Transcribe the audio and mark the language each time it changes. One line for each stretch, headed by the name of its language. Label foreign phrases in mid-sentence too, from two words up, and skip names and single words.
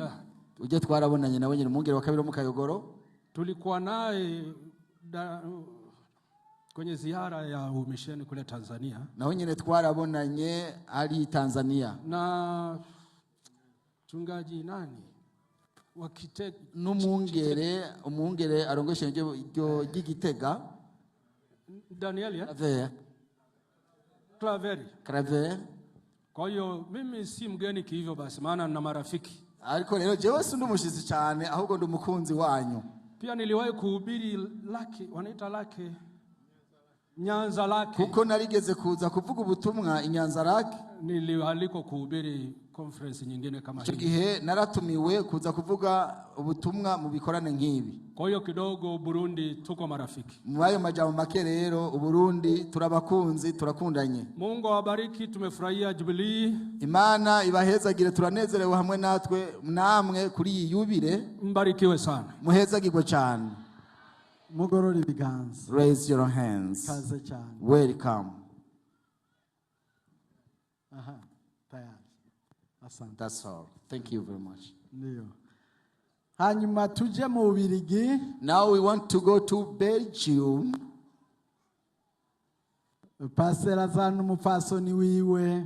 Rundi: Uje twarabonanye nawe nyine umwungere wa kabiri mu Kayogoro.
Swahili: Tulikuwa naye kwenye ziara ya umisheni kule Tanzania.
Rundi: Nawe nyine twarabonanye ari Tanzania.
Swahili: Na mchungaji nani?
Rundi: umwungere arongoye ishengero ry'Igitega Daniel ya? Claver.
Swahili: Kwa hiyo mimi si mgeni kihivyo basi, maana nina marafiki.
Rundi: Ariko rero jewe si ndumushitsi cyane ahubwo ndumukunzi wanyu.
Swahili: Pia niliwahi kuhubiri lake, wanaita lake Nyanza lake.
Rundi: Kuko narigeze kuza kuvuga ubutumwa inyanza lake.
Swahili: Nilialikwa kuhubiri conference nyingine kama hii.
Rundi: Gihe naratumiwe kuza kuvuga ubutumwa mu bikorane nk'ibi.
Swahili: Kwa hiyo kidogo Burundi tuko marafiki.
Rundi: Mwayo majambo make rero Uburundi turabakunzi turakundanye.
Swahili: Mungu awabariki, tumefurahia Jubilee.
Rundi: Imana ibahezagire, turanezerewe hamwe namwe kuri iyi yubile.
Swahili: Mbarikiwe sana.
Rundi: Muhezagirwe cyane. Mugorora ibiganza.
English: Raise your hands.
Rundi: Kaze cyane.
English: Welcome.
Swahili: Aha, tayari. Asante.
English: That's all. Thank you very much.
Swahili: Ndiyo.
Rundi: Hanyuma tuje mu Bubiligi.
English: Now we want to go to Belgium.
Rundi: Pastor Lazarus n'umupfasoni wiwe.